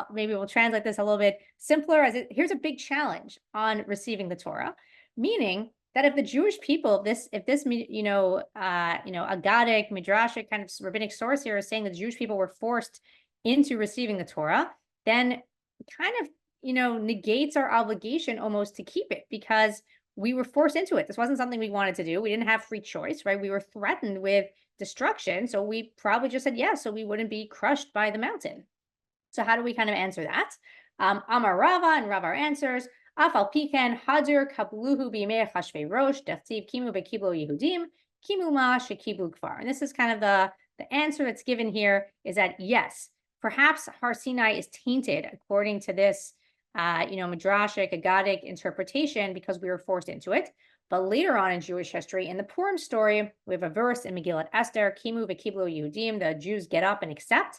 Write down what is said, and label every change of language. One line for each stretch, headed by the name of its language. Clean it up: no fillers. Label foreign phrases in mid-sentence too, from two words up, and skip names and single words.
English: Maybe we'll translate this a little bit simpler here's a big challenge on receiving the Torah, meaning that if the Jewish people, if this Agadic, Midrashic kind of rabbinic source here is saying that the Jewish people were forced into receiving the Torah, then kind of, negates our obligation almost to keep it, because we were forced into it. This wasn't something we wanted to do. We didn't have free choice, right? We were threatened with destruction. So we probably just said yes, so we wouldn't be crushed by the mountain. So how do we kind of answer that? Amar Rava, and Rava answers,
Aramaic: אף על פי כן הדור קבלוה בימי אחשורוש דכתיב קימו וקבלו היהודים קימו מה שקבלו כבר.
English: And this is kind of the answer that's given here, is that yes, perhaps Har Sinai is tainted according to this Midrashic, Agadic interpretation because we were forced into it. But later on in Jewish history, in the Purim story, we have a verse in Megillat Esther,
Hebrew: קימו וקבלו היהודים,
English: the Jews get up and accept.